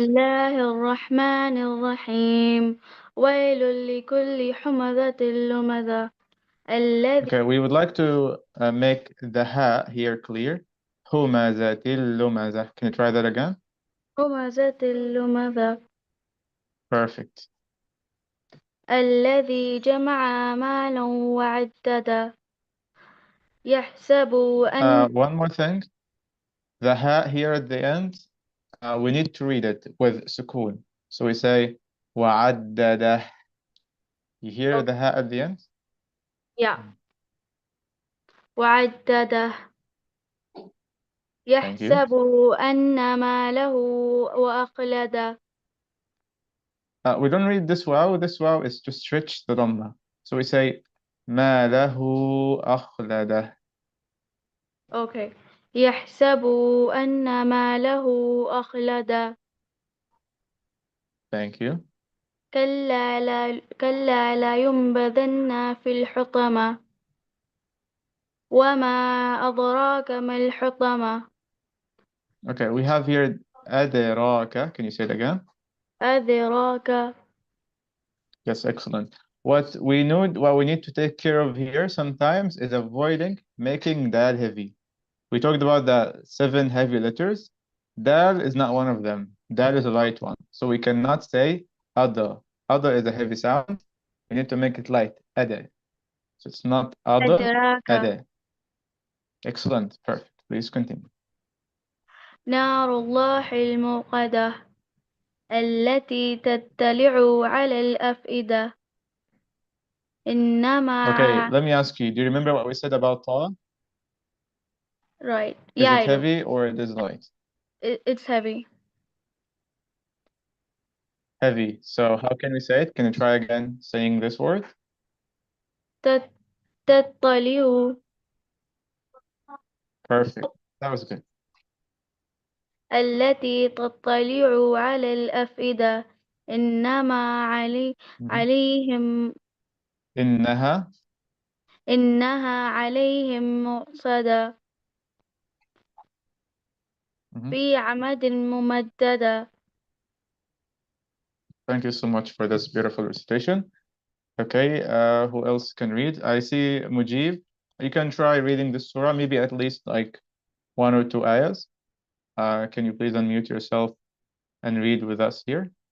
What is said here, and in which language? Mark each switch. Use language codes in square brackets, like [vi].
[ar] الله الرحمن الرحيم ويل لكل حمزة لمزة الذي [en] Okay, we would like to make the ha here clear. [ar] همزة اللمزة. [en] Can you try that again? [ar] همزة لمزة [en] Perfect. [ar] الذي جمع مالا وعددا يحسب أن [en] One more thing. The ha here at the end, we need to read it with sukoon. So we say [ar] وعدده. [en] You hear the ha at the end? yeah [ar] وعدده [en] Thank you. [ar] يحسب أن ماله وأخلده. [en] We don't read this wow. This wow is to stretch the dhamma. So we say [ar] ما له أخلده. [en] Okay. [ar] يحسب أن ماله أخلده. [en] Thank you. [ar] كلا لا ينبذن في الحطمة وما أدراك ما الحطمة [en] Okay, we have here أدراك. Can you say it again? [ar] أدراك. [en] Yes, excellent. What we need to take care of here sometimes is avoiding making dal heavy. We talked about the 7 heavy letters. Dal is not one of them. Dal is a light one. So we cannot say ada. Ada is a heavy sound. We need to make it light. Ada. So it's not ada, [ar] أدراك. [en] ada. Excellent. Perfect. Please continue. [ar] نار الله الموقدة التي تطلع على الأفئدة [en] Okay, [ar] إنما [en] let me ask you, do you remember what we said about ta? right. Is Yeah, it I do. heavy or it is light? It's heavy. Heavy. So how can we say it? Can you try again saying this word? [ar] تت- تطلع [en] Perfect. That was good. [ar] التي تطلع على الأفئدة إنما عليهم إنها. إنها عليهم مؤصدة في عمد ممددة. [en] Thank you so much for this beautiful recitation. Okay, who else can read? I see Mujib. You can try reading this surah, maybe at least like 1 or 2 ayahs. Can you please unmute yourself and read with us here?